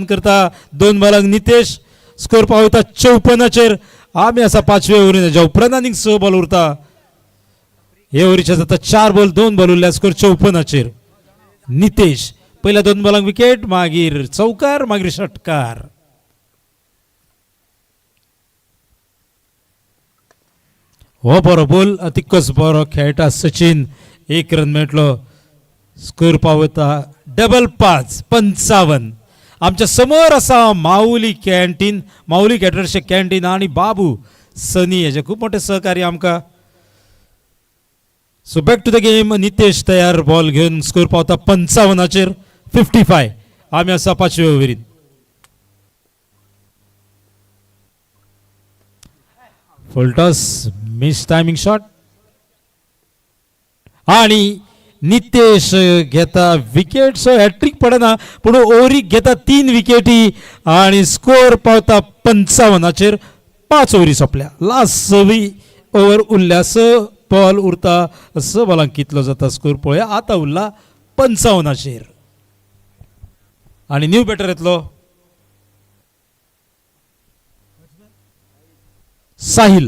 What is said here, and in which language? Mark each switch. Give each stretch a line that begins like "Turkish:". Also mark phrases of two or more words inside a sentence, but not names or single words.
Konkani: करता 2 बॉलांक नितेश स्कोर पावयता 54 आमी आसा 5व्या ओव्हरीन तेजा उपरांत आनीक 6 बॉल उरता हे ओव्हरीचे जाता 4 बॉल 2 बॉल उरल्या स्कोर 54 नितेश पहिल्या 2 बॉलांक विकेट मागीर चौकार मागीर षटकार हो बरो बोल तितकोच बरो खेळटा सचिन. एक रन मेळटलो. स्कोर पावता डबल 5 55. आमच्या समोर असा माऊली कॅन्टीन, माऊली कॅटरर्सचे कॅन्टीन आणि बाबू सनी हेजे खूप मोठे सहकारी आमकां. सो
English: back to the game.
Konkani: नितेश तयार बॉल घेऊन. स्कोर पावता 55चेर 55. आम्ही असा 5व्या ओव्हरीत.
English: full toss mis timing shot
Konkani: आणि नितेश घेता विकेट. सो हॅट्रिक पडना पूण ओव्हरीक घेता 3 विकेटी आणि स्कोर पावता 55चेर. 5 ओव्हरी सोंपल्या.
English: last 6 over
Konkani: उरल्या. 6 बॉल उरता. 6 बॉलांक कितलो जाता स्कोर पळोवया. आता उरला 55चेर आणि
English: new batter
Konkani: येतलो साहिल.